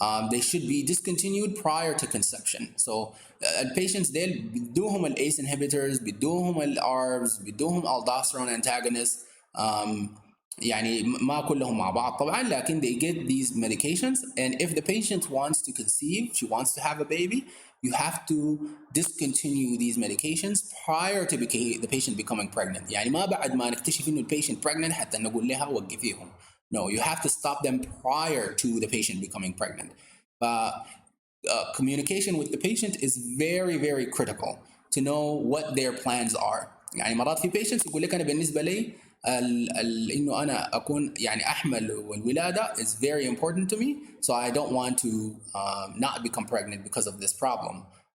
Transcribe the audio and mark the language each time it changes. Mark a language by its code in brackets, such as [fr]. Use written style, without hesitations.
[en] They should be discontinued prior to conception. So patients [ar] ديل بدوهم ال [en] ACE inhibitors, [ar] بدوهم ال [en] ARBs, [ar] بدوهم [en] aldosterone antagonists. [ar] يعني ما كلهم مع بعض طبعا لكن [en] they get these medications, and if the patient wants to conceive, she wants to have a baby, you have to discontinue these medications prior to the patient becoming pregnant. [ar] يعني ما بعد ما نكتشف إنه patient pregnant حتى نقول لها وقفيهم. [en] No, you have to stop them prior to the patient becoming pregnant. Communication with the patient is very, very critical to know what their plans are. [ar] يعني مرات في patients يقول لك أنا بالنسبة لي إنه أنا أكون يعني أحمل والولادة [en] is very important to me, so I don't want to not become pregnant because of this problem.